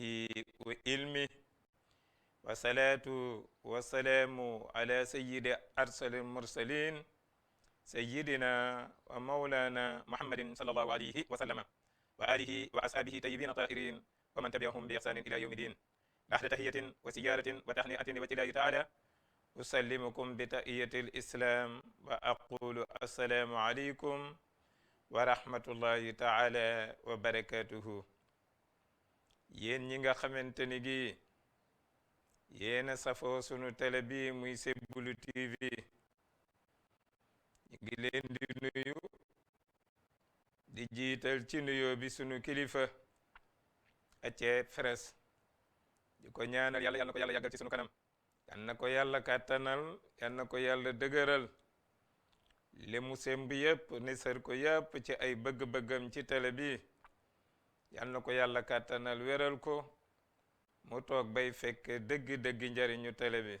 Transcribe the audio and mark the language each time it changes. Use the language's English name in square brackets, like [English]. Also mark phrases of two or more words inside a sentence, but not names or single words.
[Arabic] وإلمه والصلاة والسلام على سيد أرسل المرسلين سيدنا ومولانا محمد صلى الله عليه وسلم وآله وأصحابه طيبين طاهرين ومن تبعهم بإحسان إلى يوم الدين بعد تحية وسيارة وتهنئة وتلاهي تعالى أسلمكم بتحية الإسلام وأقول السلام عليكم ورحمة الله تعالى وبركاته. [Wolof] yéen ñi nga xamante ni gi yéena safoo sunu télé bi muy Sebulu TV ñu ngi leen di nuyu di jiital ci nuyoo bi sunu kilifa Athie Frères di ko ñaanal yàlla na ko yàlla yàggal ci sunu kanam, yal na ko yàlla kàttanal, yal na ko yàlla dëgëral li mu semb yëpp ne sër ko yëpp ci ay bëgg-bëggam ci télé bi, yal na ko yàlla kàttanal wéral ko mu toog bay fekk dëgg-dëgg njariñu télé bi.